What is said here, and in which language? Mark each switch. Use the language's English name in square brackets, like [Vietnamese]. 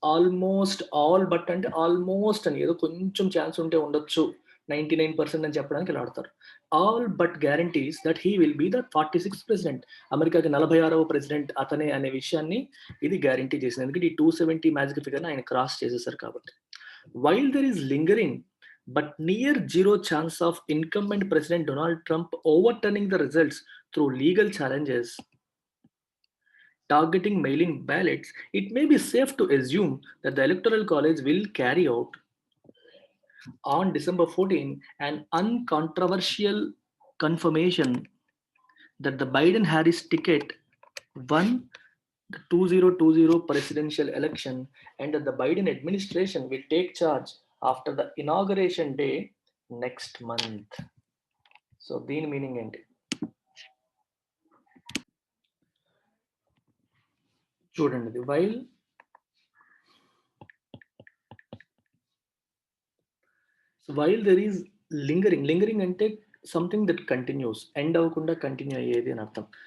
[Telugu] Almost all but అంటే almost అని, ఏదో కొంచెం ఛాన్స్ ఉంటే ఉండొచ్చు 99% అని చెప్పడానికి ఇలా ఆడతారు. [English] All but guarantees that he will be the 46th president. [Telugu] అమెరికాకి 46వ ప్రెసిడెంట్ అతనే అనే విషయాన్ని ఇది గ్యారంటీ చేసింది. ఎందుకంటే ఈ 270 మ్యాజిక్ ఫిగర్ ఆయన క్రాస్ చేసేసారు కాబట్టి. [English] While there is lingering but near zero chance of incumbent President Donald Trump overturning the results through legal challenges targeting mail-in ballots, it may be safe to assume that the Electoral College will carry out on December 14 an uncontroversial confirmation that the Biden-Harris ticket won the 2020 presidential election and that the Biden administration will take charge after the inauguration day next month. [Telugu] So దీని meaning ఏంటి చూడండి. ఇది [English] while there is lingering [Telugu] అంటే [English] something that continues, [Telugu] end అవ్వకుండా continue అయ్యేది అని అర్థం.